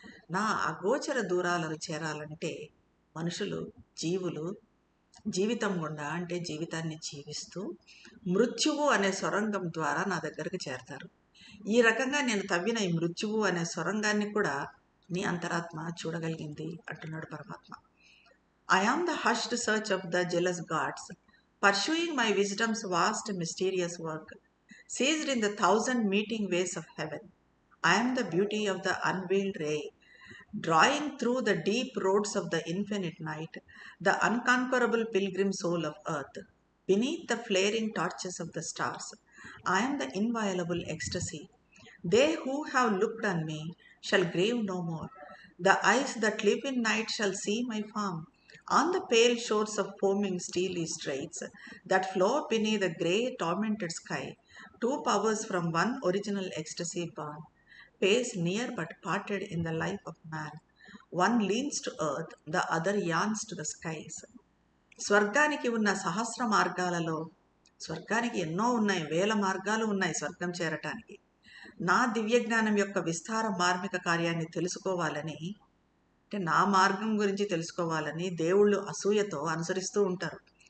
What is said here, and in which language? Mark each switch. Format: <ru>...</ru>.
<te>నా అగోచర దూరాలను చేరాలంటే మనుషులు, జీవులు జీవితం గుండా అంటే జీవితాన్ని జీవిస్తూ మృత్యువు అనే సొరంగం ద్వారా నా దగ్గరకు చేరతారు. ఈ రకంగా నేను తవ్విన ఈ మృత్యువు అనే సొరంగాన్ని కూడా నీ అంతరాత్మ చూడగలిగింది అంటున్నాడు పరమాత్మ.</te> <en>I am the hushed search of the jealous gods, pursuing my wisdom's vast mysterious work, seized in the 1,000 meeting ways of heaven. I am the beauty of the unveiled ray, drawing through the deep roads of the infinite night, the unconquerable pilgrim soul of earth, beneath the flaring torches of the stars. I am the inviolable ecstasy. They who have looked on me shall grieve no more. The eyes that live in night shall see my form on the pale shores of foaming steely straits that flow beneath the grey tormented sky. Two powers from one original ecstasy born, pace near but parted in the life of man. One leans to earth, the other yearns to the skies.</en> <te>స్వర్గానికి ఉన్న సహస్ర మార్గాలలో, స్వర్గానికి ఎన్నో ఉన్నాయి, వేల మార్గాలు ఉన్నాయి స్వర్గం చేరటానికి. నా దివ్య జ్ఞానం యొక్క విస్తార మార్మిక కార్యాన్ని తెలుసుకోవాలని, అంటే నా మార్గం గురించి తెలుసుకోవాలని దేవుళ్ళు అసూయతో అనుసరిస్తూ ఉంటారు.</te>